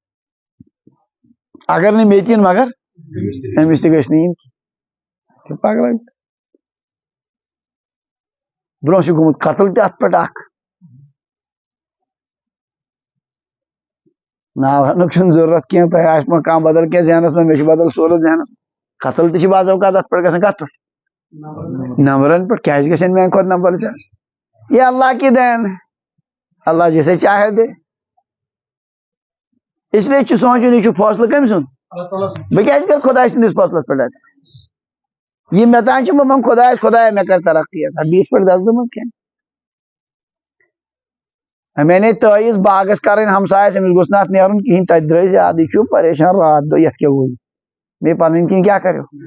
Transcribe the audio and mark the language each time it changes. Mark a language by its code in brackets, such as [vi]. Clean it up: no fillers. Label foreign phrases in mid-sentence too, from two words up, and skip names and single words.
[ks] اگر نہٕ مےٚ تہِ یِن مگر أمِس تہِ گژھِ نہٕ یِنۍ پگلن برونٛہہ چھُ گوٚمُت قتل تہِ اتھ پٮ۪ٹھ اکھ ناو ہٮ۪نُک چھُنہٕ ضروٗرت کینٛہہ تۄہہِ آسہِ ما کانٛہہ بدل کینٛہہ ذہنس منٛز مےٚ چھُ بدل صوٗرت ذہنس منٛز قتل تہِ چھِ بعض اوقات اتھ پٮ۪ٹھ گژھان کتھ پٮ۪ٹھ نمبرن پٮ۪ٹھ کیٛازِ گژھن میانہِ کھۄتہٕ نمبر زیادٕ [ur] یہ اللہ کی دین ہے اللہ جسے چاہے دے اس لیے [ks] چھُ سونچُن یہِ چھُ فٲصلہٕ کٔمۍ سُنٛد بہٕ کیٛازِ کرٕ خۄداے سٕنٛدِس فٲصلس پٮ۪ٹھ یہِ مےٚ تانۍ چھُ بہٕ منٛگہٕ خۄدایس خۄدایا مےٚ کر ترقی عطا بیٚیِس پٮ۪ٹھ دزنہٕ منٛز کیٚنٛہہ مےٚ انے تٲیٖز باغس کرٕنۍ ہمسایس أمِس گوٚژھ نہٕ اتھ نیرُن کِہیٖنۍ تتہِ درٛٲے زیادٕ یہِ چھُ پریشان رات دۄہ یتھ کیٛاہ گوٚو مے پنٕنۍ کِنۍ کیٛاہ کریو